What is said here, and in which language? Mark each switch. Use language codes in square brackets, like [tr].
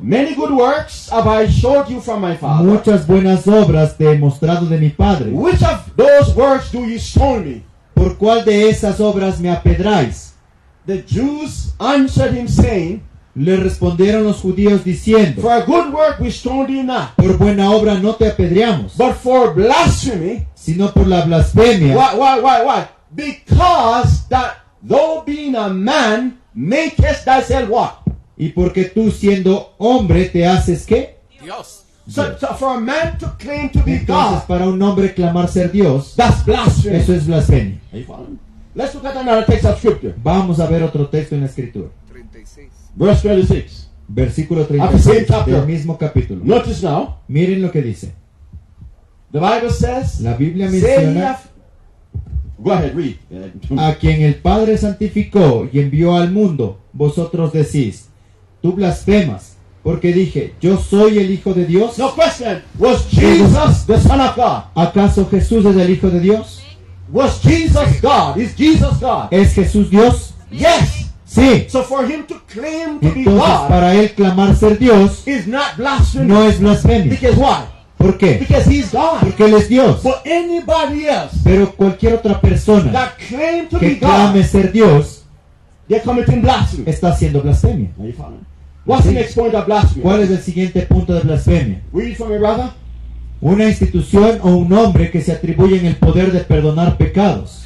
[en] many good works have I showed you from my Father. [es] muchas buenas obras te he mostrado de mi Padre. [en] Which of those works do you stone me? [es] ¿Por cuál de esas obras me apedráis? [en] The Jews answered him, saying, [es] Le respondieron los judíos diciendo, [en] for a good work we stoned thee not, [es] por buena obra no te apedreamos, [en] but for blasphemy. [es] sino por la blasfemia, [en] Why? Because that thou being a man makest thyself what? [es] y porque tú siendo hombre te haces ¿qué? Dios. [en] So for a man to claim to be [es] Entonces [en] God, [es] para un hombre clamar ser Dios, [en] that's blasphemy. [es] eso es blasfemia. [en] Are you following? Let's look at another text of scripture. [es] Vamos a ver otro texto en la escritura. [en] 36. Verse 36. [es] Versículo [en] Of the same [es] 36 [en] chapter. [es] del mismo capítulo. [en] Notice now, [es] Miren lo que dice. [en] the Bible says, [es] La Biblia [en] say [es] menciona [en] go ahead, read. [es] a quien el Padre santificó y envió al mundo, vosotros decís, tú blasfemas, porque dije, yo soy el Hijo de Dios. [en] No question. Was Jesus the Son of God? [es] ¿Acaso Jesús es el Hijo de Dios? [en] Was Jesus God? Is Jesus God? [es] ¿Es Jesús Dios? [en] Yes. [es] Sí. [en] So for him to claim to be [es] Entonces [en] God [es] para él clamar ser Dios [en] is not blasphemy. [es] no es blasfemia. [en] Because why? [es] ¿Por qué? [en] Because he's God. [es] Porque él es Dios. [en] But anybody else [es] Pero cualquier otra persona [en] that claim to be [es] que clame [en] God, [es] ser Dios [en] they're committing blasphemy. [es] está haciendo blasfemia. [en] Are you following? What's the next point of blasphemy? [es] ¿Cuál es el siguiente punto de blasfemia? [en] Read for me, brother. [es] Una institución o un hombre que se atribuyen el poder de perdonar pecados.